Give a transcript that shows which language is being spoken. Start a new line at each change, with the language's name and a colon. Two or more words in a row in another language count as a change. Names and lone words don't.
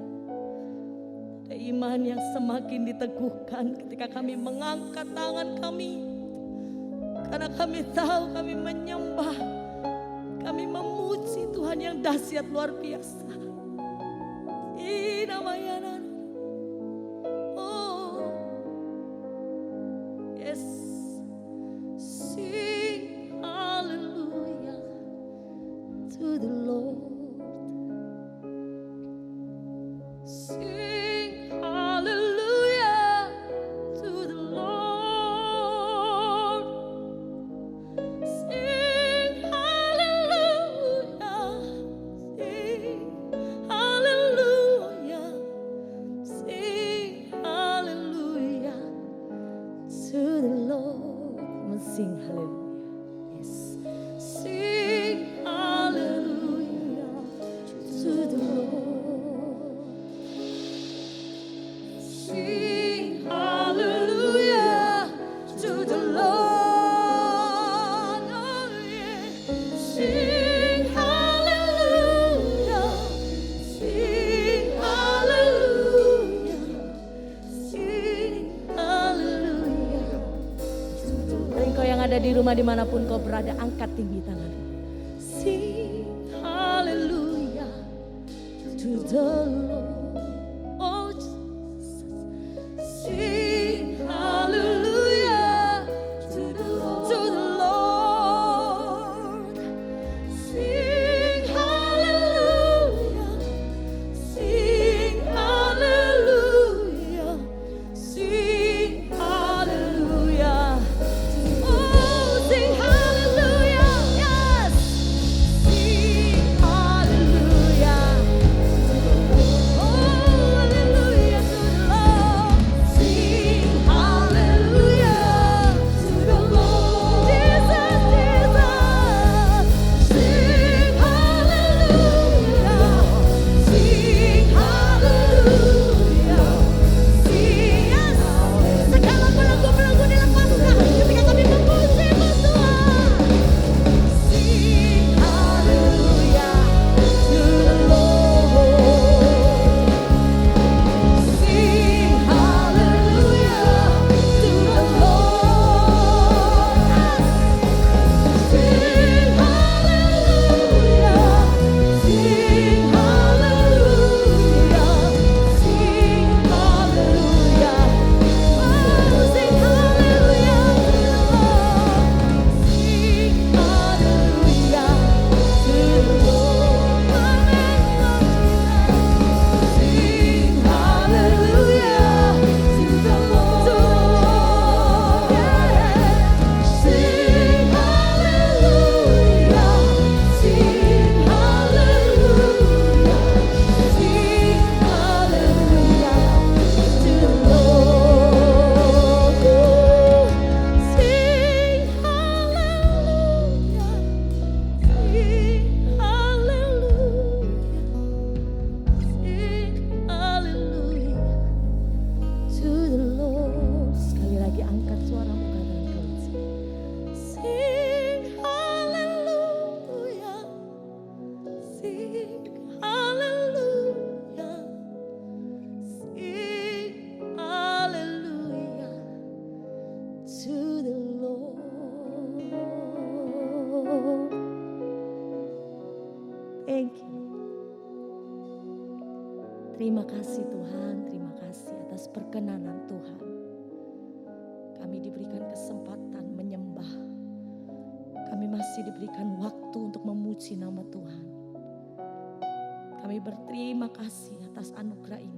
Indonesian: Ada iman yang semakin diteguhkan ketika kami mengangkat tangan kami. Karena kami tahu kami menyembah, kami memuji Tuhan yang dahsyat luar biasa. Inamayana.
English: Oh, yes. Sing hallelujah to the Lord. Sing hallelujah to the Lord. Sing hallelujah. Sing hallelujah. Sing hallelujah to the Lord. Sing hallelujah. Yes. Sing hallelujah to the Lord. Sing hallelujah to the Lord. Oh, yeah. Sing hallelujah. Sing hallelujah. Sing hallelujah.
Indonesian: Engkau yang ada di rumah dimanapun kau berada, angkat tinggi tangan.
English: Sing hallelujah to the Lord. Oh Jesus. Sing hallelujah to the Lord. To the Lord. Sing hallelujah. Sing hallelujah. Sing hallelujah. Oh, sing hallelujah. Yes. Sing hallelujah. Oh, hallelujah to the Lord. Sing hallelujah to the Lord. Jesus, Jesus. Sing hallelujah. Sing hallelujah. Sing, yes.
Indonesian: Segala belenggu-belenggu dilepaskan ketika kami memuji-mu Tuhan.
English: Sing hallelujah to the Lord. Sing hallelujah to the Lord. Sing hallelujah. Sing hallelujah. Sing hallelujah. Oh, sing hallelujah to the Lord. Sing hallelujah to the Lord. Sing hallelujah to the Lord. Sing hallelujah. Sing hallelujah. Sing hallelujah to the Lord. Sing hallelujah. Sing hallelujah. Sing hallelujah to the Lord.
Indonesian: Sekali lagi angkat suaramu katakan kau.
English: Sing hallelujah. Sing hallelujah. Sing hallelujah to the Lord. Thank you.
Indonesian: Terima kasih Tuhan, terima kasih atas perkenanan Tuhan. Kami diberikan kesempatan menyembah. Kami masih diberikan waktu untuk memuji nama Tuhan. Kami berterima kasih atas anugerah ini.